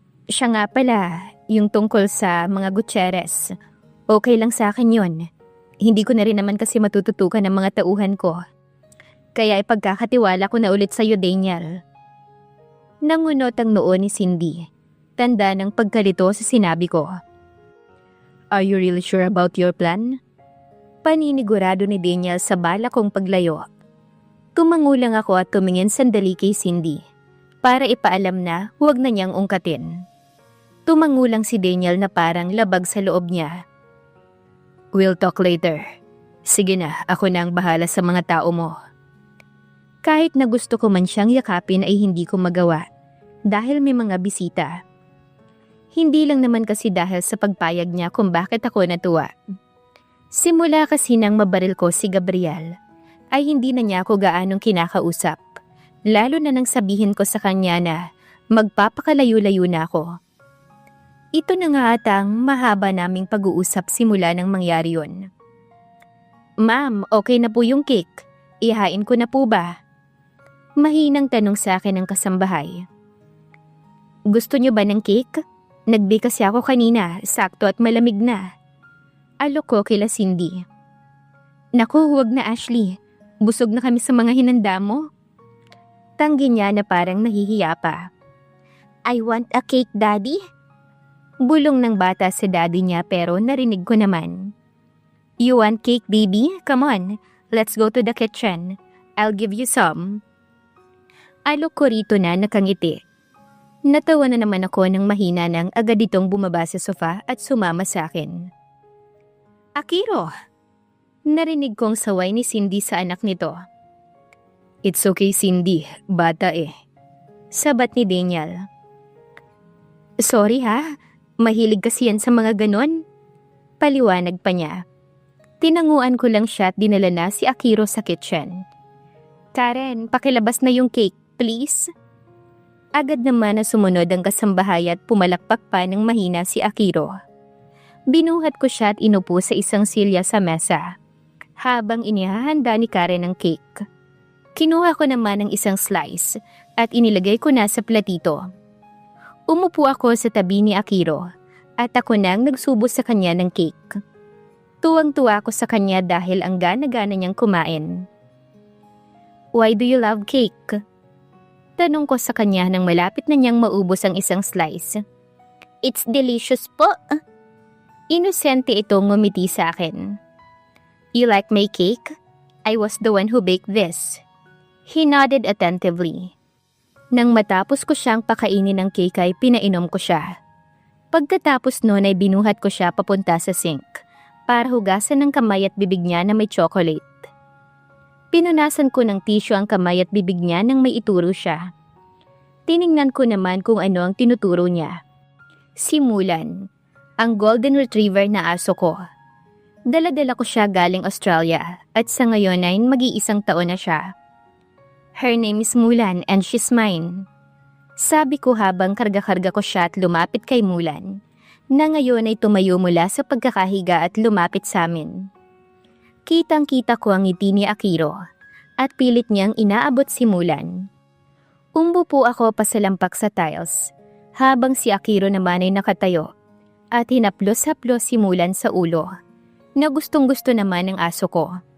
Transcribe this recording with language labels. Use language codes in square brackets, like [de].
[tl] Siya nga pala, yung tungkol sa mga Gutierrez. Okay lang sa akin yun. Hindi ko na rin naman kasi matututukan ng mga tauhan ko. Kaya ipagkakatiwala ko na ulit sa'yo, Daniel. Nangunot ang noo ni Cindy. Tanda ng pagkalito sa sinabi ko. [en] Are you really sure about your plan? [tl] Paninigurado ni Daniel sa bala kong paglayo. Tumango lang ako at tumingin sandali kay Cindy para ipaalam na huwag na niyang ungkatin. Tumango lang si Daniel na parang labag sa loob niya. [en] We'll talk later. [tl] Sige na, ako na ang bahala sa mga tao mo. Kahit na gusto ko man siyang yakapin ay hindi ko magawa dahil may mga bisita. Hindi lang naman kasi dahil sa pagpayag niya kung bakit ako natuwa. Simula kasi nang mabaril ko si Gabriel, ay hindi na niya ako gaanong kinakausap. Lalo na nang sabihin ko sa kanya na magpapakalayo-layo na ako. Ito na nga atang mahaba naming pag-uusap simula nang mangyari yun. Ma'am, okay na po yung cake. Ihain ko na po ba? Mahinang tanong sa akin ng kasambahay. Gusto niyo ba ng cake? Nag-bake kasi ako kanina, sakto at malamig na. Alok ko kila Cindy. Naku, huwag na Ashley. Busog na kami sa mga hinanda mo. Tanggi niya na parang nahihiya pa. [en] I want a cake, Daddy. [tl] Bulong ng bata sa daddy niya pero narinig ko naman. [en] You want cake, baby? Come on, let's go to the kitchen. I'll give you some. [tl] Alok ko rito na nakangiti. Natawa na naman ako ng mahina nang agad itong bumaba sa sofa at sumama sa akin. Akiro! Narinig kong saway ni Cindy sa anak nito. [en] It's okay, [tl] Cindy. Bata eh. Sabat ni Daniel. Sorry ha, mahilig kasi yan sa mga ganon. Paliwanag pa niya. Tinanguan ko lang siya at dinala na si Akiro sa kitchen. Karen, pakilabas na yung cake, please. Agad naman na sumunod ang kasambahay at pumalakpak pa ng mahina si Akiro. Binuhat ko siya at inupo sa isang silya sa mesa, habang inihahanda ni Karen ang cake. Kinuha ko naman ang isang slice at inilagay ko na sa platito. Umupo ako sa tabi ni Akiro at ako nang nagsubo sa kanya ng cake. Tuwang-tuwa ako sa kanya dahil ang gana-gana niyang kumain. [en] Why do you love cake? [tl] Tanong ko sa kanya nang malapit na niyang maubos ang isang slice. [en] It's delicious [tl] po. Inosente itong ngumiti sa akin. [en] You like my cake? I was the one who baked this. He nodded attentively. [tl] Nang matapos ko siyang pakainin ng cake ay pinainom ko siya. Pagkatapos noon ay binuhat ko siya papunta sa sink para hugasan ng kamay at bibig niya na may chocolate. Pinunasan ko ng tissue ang kamay at bibig niya nang may ituro siya. Tiningnan ko naman kung ano ang tinuturo niya. Si Mulan, ang golden retriever na aso ko. Dala-dala ko siya galing Australia at sa ngayon ay mag-iisang taon na siya. [en] Her name is Mulan and she's mine. [tl] Sabi ko habang karga-karga ko siya at lumapit kay Mulan, na ngayon ay tumayo mula sa pagkakahiga at lumapit sa amin. Kitang-kita ko ang ngiti ni Akiro at pilit niyang inaabot si Mulan. Umupo ako pasalampak sa tiles habang si Akiro naman ay nakatayo at hinaplos-haplos si Mulan sa ulo na gustong-gusto naman ng aso ko.